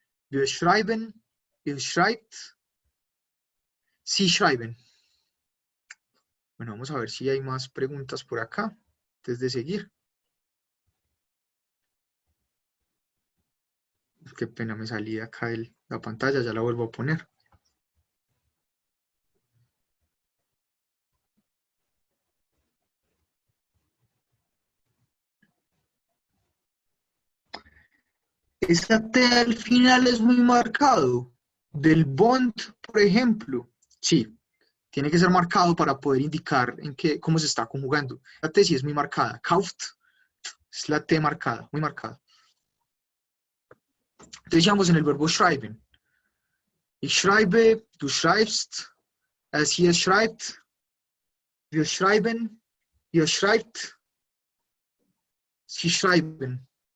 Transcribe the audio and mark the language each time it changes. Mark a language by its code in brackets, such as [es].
[de] Wir schreiben, ihr schreibt. Sie schreiben. [es] Bueno, vamos a ver si hay más preguntas por acá, antes de seguir. Qué pena, me salí de acá de la pantalla, ya la vuelvo a poner. Esa T al final es muy marcado. Del bond, por ejemplo. Sí, tiene que ser marcado para poder indicar cómo se está conjugando. La T sí es muy marcada. Kauft es la T marcada, muy marcada. Entonces ya vamos en el verbo schreiben. [de] Ich schreibe, du schreibst, sie es schreibt, wir schreiben, ihr schreibt, sie schreiben.